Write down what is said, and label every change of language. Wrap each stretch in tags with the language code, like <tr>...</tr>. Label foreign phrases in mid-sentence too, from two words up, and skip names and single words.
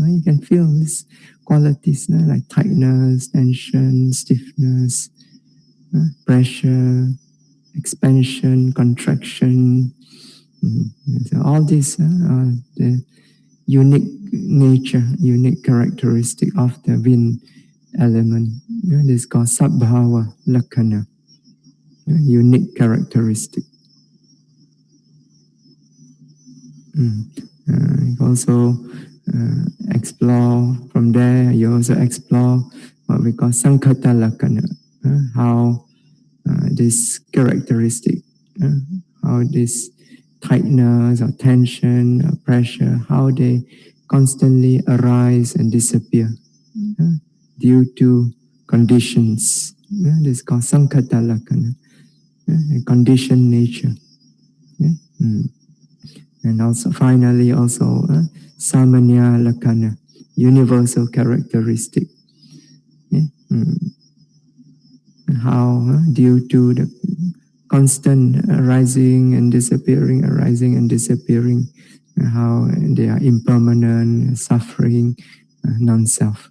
<en>You can feel these qualities like tightness, tension, stiffness, pressure, expansion, contraction. So all these are the unique nature, unique characteristic of the wind element. This is called</en> <pi>sabbhava lakkhana,</pi> <en>unique characteristic. You also explore from there. You also explore what we call</en> <pi>sankhata lakkhana,</pi> <en>how this characteristic, how this tightness or tension or pressure, how they constantly arise and disappear due to conditions. This is called</en> <pi>sankhata lakkhana,</pi> <en>conditioned nature. And also finally also</en> <pi>samanya lakkhana,</pi> <en>universal characteristic. How due to the constant arising and disappearing, how they are impermanent, suffering, non-self.</en>